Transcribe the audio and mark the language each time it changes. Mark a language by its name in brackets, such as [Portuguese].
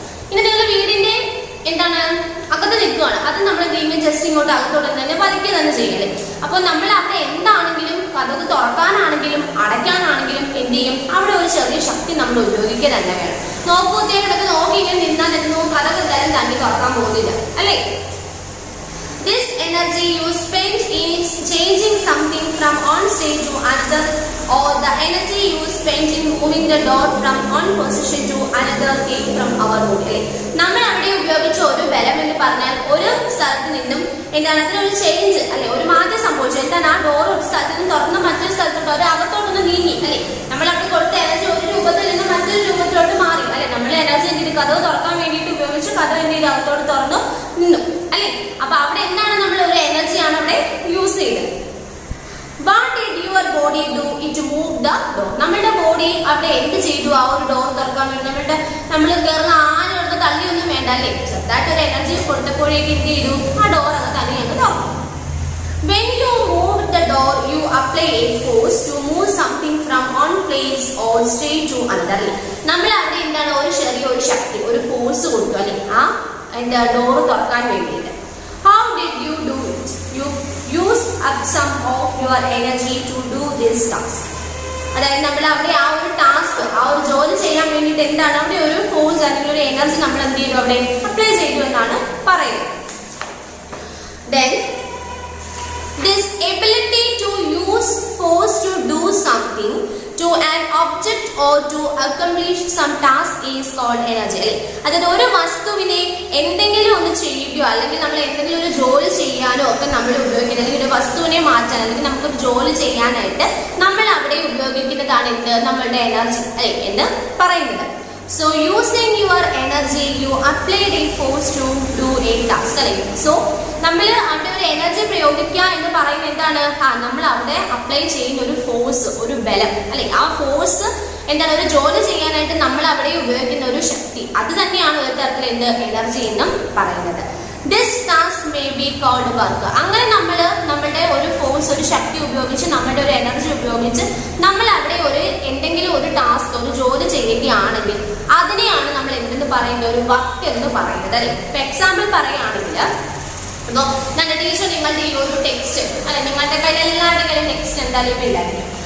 [Malayalam] ഇനി നിങ്ങൾ വീടിന്റെ എന്താണ് അകത്ത് നിൽക്കുകയാണ്, അത് നമ്മൾ എന്ത് ചെയ്യും, ജസ്റ്റ് ഇങ്ങോട്ട് അകത്തോട്ട് തന്നെ വലിക്കുക തന്നെ ചെയ്യല്ലേ. അപ്പോൾ നമ്മൾ അവിടെ എന്താണെങ്കിലും കഥക് തുറക്കാനാണെങ്കിലും അടയ്ക്കാനാണെങ്കിലും എന്ത് ചെയ്യും, അവിടെ ഒരു ചെറിയ ശക്തി നമ്മൾ ഉപയോഗിക്കുക തന്നെ വേണം. നോക്കൂത്തേക്കിടക്ക് നോക്കി ഇങ്ങനെ നിന്നാൽ കഥക് എന്തായാലും തന്നെ തുറക്കാൻ പോകുന്നില്ല അല്ലേ. [English] This energy you spend in changing something from one state to another, or the energy you spend in moving the door from one position to another came from our body. [Malayalam] നമ്മൾ അവിടെ ഉപയോഗിച്ച ഒരു ബലം എന്ന് പറഞ്ഞാൽ ഒരു സ്ഥലത്ത് നിന്നും എന്താണ് അതിനൊരു ചേഞ്ച് അല്ലെ, ഒരു മാറ്റം സംഭവിച്ചു. എന്താണ്, ആ ഡോർ ഒരു സ്ഥലത്ത് നിന്ന് തുറന്ന് മറ്റൊരു സ്ഥലത്തോട്ട് ഒരു അകത്തോട്ടൊന്ന് നീങ്ങി അല്ലെ. നമ്മൾ അവിടെ കൊടുത്ത എനർജി ഒരു രൂപത്തിൽ നിന്ന് മറ്റൊരു രൂപത്തിലോട്ട് മാറി അല്ലെ. നമ്മൾ എനർജി എന്ത് ചെയ്തു, കഥവ് തുറക്കാൻ വേണ്ടിയിട്ട് ഉപയോഗിച്ചു, കഥവ് എന്ത് ചെയ്ത് അകത്തോട്ട് തുറന്നു നിന്നു അല്ലെ. അപ്പൊ അവിടെ എന്താണ്, നമ്മൾ ഒരു എനർജിയാണ് അവിടെ യൂസ് ചെയ്തത്. [English] What did your body do? It moved the door. [Malayalam] നമ്മുടെ ബോഡി അവിടെ എന്ത് ചെയ്തു, ആ ഒരു ഡോർ തുറക്കാൻ വേണ്ടി നമ്മൾ കയറുന്ന ആനോട് തള്ളിയൊന്നും വേണ്ട അല്ലേ, ചെറുതായിട്ട് ഒരു എനർജി കൊടുത്തപ്പോഴേക്ക് എന്ത് ചെയ്തു, ആ ഡോർ അങ്ങ് തന്നെ അങ്ങ് തുറന്നു. [English] When you move the door, you apply a force to move something from one place or state to another. [Malayalam] നമ്മൾ അവിടെ എന്താണ് ഒരു ചെറിയ ഒരു ശക്തി, ഒരു ഫോഴ്സ് കൊടുത്തു അല്ലെ, ആ എന്താ ഡോർ തുറക്കാൻ വേണ്ടിയിട്ട്. [English] How did you do it? You used up some of your energy to do this task. [Malayalam] അതായത് നമ്മൾ അവിടെ ആ ഒരു ടാസ്ക്, ആ ഒരു ജോലി ചെയ്യാൻ വേണ്ടിയിട്ട് എന്താണ് അവിടെ ഒരു ഫോഴ്സ് അല്ലെങ്കിൽ ഒരു എനർജി നമ്മൾ എന്ത് ചെയ്തു, അവിടെ അപ്ലൈ ചെയ്തു എന്നാണ് പറയുന്നത്. [English] Then this ability to use force to do something to an object or to accomplish some task is called energy അല്ലെ. [Malayalam] അതായത് ഒരു വസ്തുവിനെ എന്തെങ്കിലും ഒന്ന് ചെയ്യുകയോ അല്ലെങ്കിൽ നമ്മൾ എന്തെങ്കിലും ഒരു ജോലി ചെയ്യാനോ ഒക്കെ നമ്മൾ ഉപയോഗിക്കുന്നത്, അല്ലെങ്കിൽ ഒരു വസ്തുവിനെ മാറ്റാൻ അല്ലെങ്കിൽ നമുക്കൊരു ജോലി ചെയ്യാനായിട്ട് നമ്മൾ അവിടെ ഉപയോഗിക്കുന്നതാണ് എന്ത്, നമ്മളുടെ എനർജി അല്ലെ എന്ന് പറയുന്നത്. [English] So using your energy you applied a force to do a task അല്ലെ. [Malayalam] സോ നമ്മൾ അവിടെ ഒരു എനർജി പ്രയോഗിക്കുക എന്ന് പറയുന്നത് എന്താണ്, നമ്മൾ അവിടെ അപ്ലൈ ചെയ്യുന്ന ഒരു ഫോഴ്സ്, ഒരു ബലം അല്ലെ. ആ ഫോഴ്സ് എന്താണ്, ഒരു ജോലി ചെയ്യാനായിട്ട് നമ്മൾ അവിടെ ഉപയോഗിക്കുന്ന ഒരു ശക്തി, അത് തന്നെയാണ് ഒരു തരത്തിൽ എന്ത് എനർജി എന്നും പറയുന്നത്. [English] This task may be called work. [Malayalam] അങ്ങനെ നമ്മൾ നമ്മുടെ ഒരു ഫോഴ്സ്, ഒരു ശക്തി ഉപയോഗിച്ച്, നമ്മുടെ ഒരു എനർജി ഉപയോഗിച്ച് നമ്മൾ അവിടെ ഒരു എന്തെങ്കിലും ഒരു ടാസ്ക്, ഒരു ജോലി ചെയ്യുകയാണെങ്കിൽ അതിനെയാണ് നമ്മൾ എന്തെന്ന് പറയുന്നത്, ഒരു വർക്ക് എന്ന് പറയുന്നത് അല്ലെ. ഇപ്പൊ എക്സാമ്പിൾ പറയുകയാണെങ്കിൽ, അപ്പോൾ ഞങ്ങളുടെ ടീച്ചർ നിങ്ങളുടെ ഈ ഒരു ടെക്സ്റ്റ് അല്ലെ, നിങ്ങളുടെ കയ്യിൽ എല്ലാവരുടെ കയ്യിലും ടെക്സ്റ്റ് എന്തായാലും ഇല്ലായിരിക്കും.